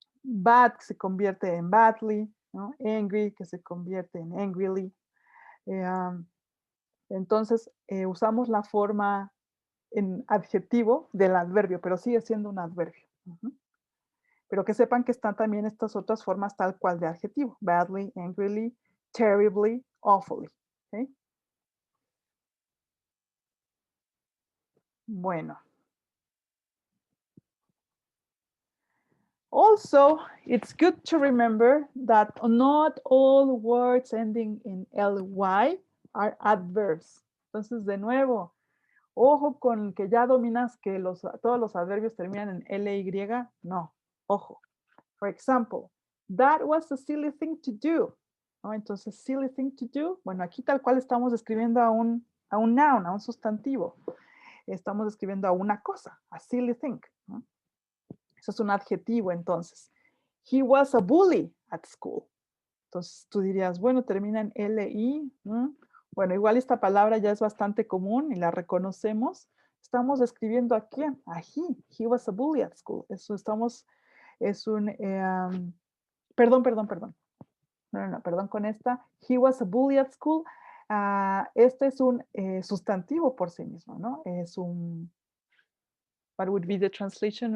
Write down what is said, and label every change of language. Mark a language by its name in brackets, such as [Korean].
[Spanish] Bad que se convierte en badly, ¿no? Angry que se convierte en angrily. Entonces, usamos la forma en adjetivo del adverbio, pero sigue siendo un adverbio. Pero que sepan que están también estas otras formas tal cual de adjetivo. Badly, angrily, terribly, awfully. ¿Okay? Bueno. [English] Also, it's good to remember that not all words ending in ly are adverbs. [Spanish] Entonces, de nuevo, ojo con que ya dominas que todos los adverbios terminan en ly. No, ojo. [English] For example, that was a silly thing to do. [Spanish] ¿No? Entonces, [English] silly thing to do. [Spanish] Bueno, aquí tal cual estamos escribiendo a un noun, a un sustantivo. Estamos escribiendo a una cosa, [English] a silly thing. [Spanish] ¿No? Eso es un adjetivo, entonces. [English] He was a bully at school. [Spanish] Entonces, tú dirías, bueno, termina en li. ¿No? Bueno, igual esta palabra ya es bastante común y la reconocemos. Estamos escribiendo a quién, a he. [English] He was a bully at school. [Spanish] Eso estamos, es un, perdón. No, perdón con esta. [English] He was a bully at school. [Spanish] Este es un sustantivo por sí mismo, ¿no? Es un, [English] what would be the translation?